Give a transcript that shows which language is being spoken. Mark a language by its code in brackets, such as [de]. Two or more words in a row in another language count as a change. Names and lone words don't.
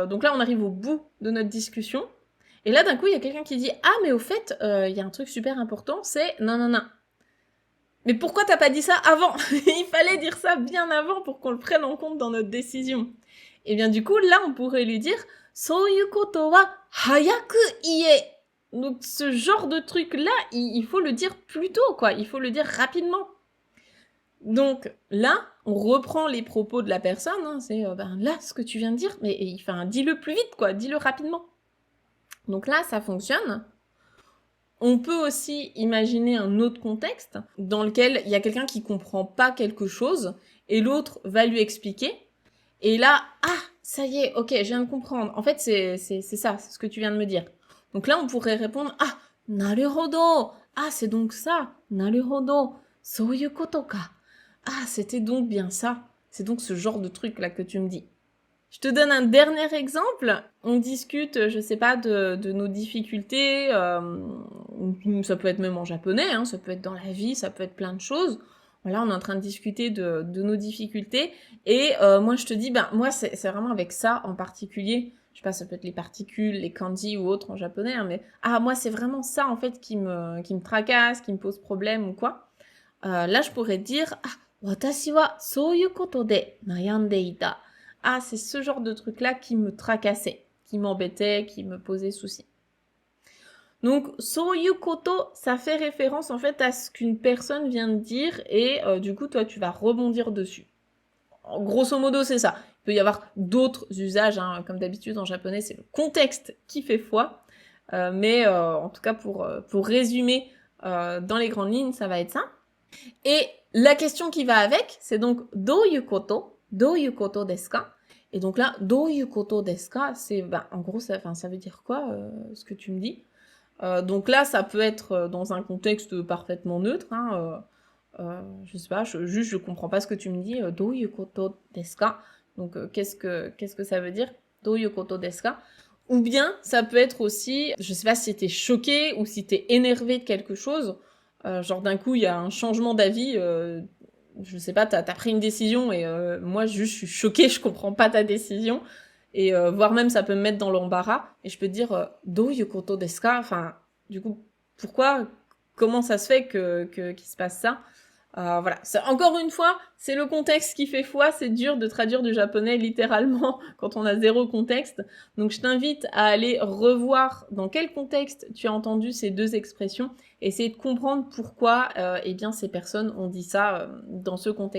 [fr] donc là, on arrive au bout de notre discussion. Et là, d'un coup, il y a quelqu'un qui dit « Ah, mais au fait, il y a un truc super important, c'est non, non, non. » Mais pourquoi t'as pas dit ça avant? Il fallait dire ça bien avant pour qu'on le prenne en compte dans notre décision. Et bien du coup, là, on pourrait lui dire « [ja] そういうことは早く言え ». [fr] Donc ce genre de truc-là, il faut le dire plus tôt, quoi. Il faut le dire rapidement. Donc là, on reprend les propos de la personne. Hein, c'est là, ce que tu viens de dire, mais dis-le plus vite, quoi. Dis-le rapidement. Donc là, ça fonctionne. On peut aussi imaginer un autre contexte dans lequel il y a quelqu'un qui comprend pas quelque chose et l'autre va lui expliquer. Et là, ah, ça y est, ok, je viens de comprendre. En fait, c'est ça, c'est ce que tu viens de me dire. Donc là, on pourrait répondre, ah, naruhodo. Ah, c'est donc ça. [ja] なるほど。そういうことか. [fr] Ah, c'était donc bien ça. C'est donc ce genre de truc là que tu me dis. Je te donne un dernier exemple. On discute, je sais pas, de nos difficultés. Ça peut être même en japonais, hein, ça peut être dans la vie, ça peut être plein de choses. Voilà, on est en train de discuter de nos difficultés. Et moi, je te dis, moi, c'est vraiment avec ça en particulier. Je sais pas, ça peut être les particules, les kanji ou autres en japonais, hein, mais moi, c'est vraiment ça, en fait, qui me tracasse, qui me pose problème ou quoi. Là, je pourrais dire, [ja] 私はそういうことで悩んでいた. [fr] Ah, c'est ce genre de truc-là qui me tracassait, qui m'embêtait, qui me posait souci. Donc, [ja] そういうこと, [fr] ça fait référence en fait à ce qu'une personne vient de dire et du coup, toi, tu vas rebondir dessus. Grosso modo, c'est ça. Il peut y avoir d'autres usages, hein, comme d'habitude en japonais, c'est le contexte qui fait foi. Mais en tout cas, pour résumer dans les grandes lignes, ça va être ça. Et la question qui va avec, c'est donc « [ja] どういうことですか ?» [fr] Et donc là, « [ja] どういうことですか ?» [fr] c'est, en gros, ça veut dire quoi, ce que tu me dis? Donc là, ça peut être dans un contexte parfaitement neutre, hein, je sais pas, je comprends pas ce que tu me dis, « [ja] どういうことですか ?» [fr] Donc qu'est-ce que ça veut dire? « [ja] どういうことですか ?» [fr] Ou bien, ça peut être aussi, je sais pas si t'es choqué ou si t'es énervé de quelque chose, genre d'un coup, il y a un changement d'avis, je sais pas, t'as pris une décision et moi, juste, je suis choquée, je comprends pas ta décision. Et voire même, ça peut me mettre dans l'embarras. Et je peux te dire, [ja] どういうことですか? [fr] Enfin, du coup, pourquoi? Comment ça se fait qu'il se passe ça? Voilà. Encore une fois, c'est le contexte qui fait foi, c'est dur de traduire du japonais littéralement quand on a zéro contexte. Donc je t'invite à aller revoir dans quel contexte tu as entendu ces deux expressions, et essayer de comprendre pourquoi eh bien, ces personnes ont dit ça dans ce contexte-là.